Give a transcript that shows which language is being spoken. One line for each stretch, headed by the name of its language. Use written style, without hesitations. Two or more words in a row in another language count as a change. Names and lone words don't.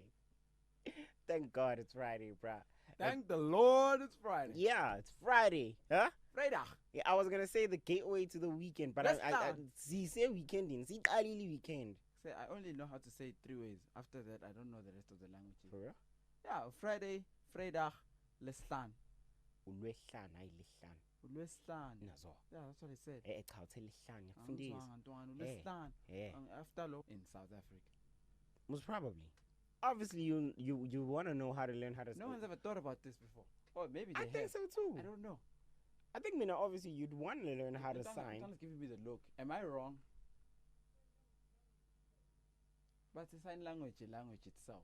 English: Thank God it's Friday, bruh. Thank the Lord it's Friday. Yeah, it's Friday. Huh? Friday. Yeah, I was gonna say the gateway to the weekend, but I say weekending. See, early weekend. Say I only know how to say it 3 ways. After that, I don't know the rest of the languages. For real? Yeah, Friday, Fredag, Lestan.
Zulu: Ulwesihlanu, hayi lesihlanu. Ulwesihlanu. Nazo.
English: Yeah, that's what I said.
Zulu: Echawuthe lesihlanu ngiyakufundisa. Ulwesihlanu.
English: Yeah. After law in South Africa. Most probably. Obviously, you want to know how to learn how to. No one's ever thought about this before. Or maybe they have. I think so too. I don't know. I think, obviously you'd want to learn how to sign. Someone's giving me the look. Am I wrong? But the sign language itself.